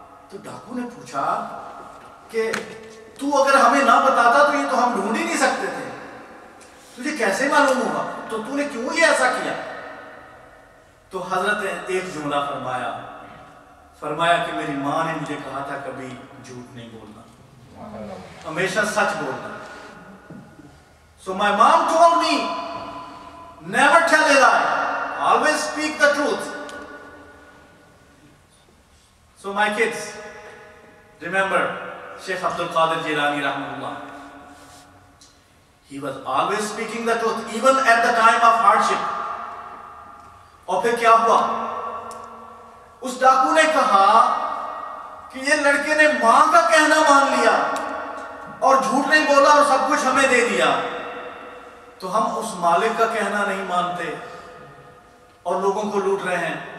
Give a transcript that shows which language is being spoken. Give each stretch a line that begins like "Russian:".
Urdu: تو ڈاکو نے پوچھا کہ تو اگر ہمیں نہ بتاتا تو یہ تو ہم ڈھونڈ ہی نہیں سکتے تھے، تجھے کیسے معلوم ہوگا؟ تو نے کیوں یہ ایسا کیا؟ تو حضرت نے ایک جملہ فرمایا کہ میری ماں نے مجھے کہا تھا کبھی جھوٹ نہیں بولنا، ہمیشہ سچ بولنا.
English: So my mom told me, never tell a lie, always speak the truth. So my kids, remember Sheikh Abdul Qadir Jilani rahmatullah. He was always speaking the truth, even at the time of hardship.
Urdu: اور پھر کیا ہوا؟ اس ڈاکو نے کہا کہ یہ لڑکے نے ماں کا کہنا مان لیا اور جھوٹ نہیں بولا اور سب کچھ ہمیں دے دیا، تو ہم اس مالک کا کہنا نہیں مانتے اور لوگوں کو لوٹ رہے ہیں.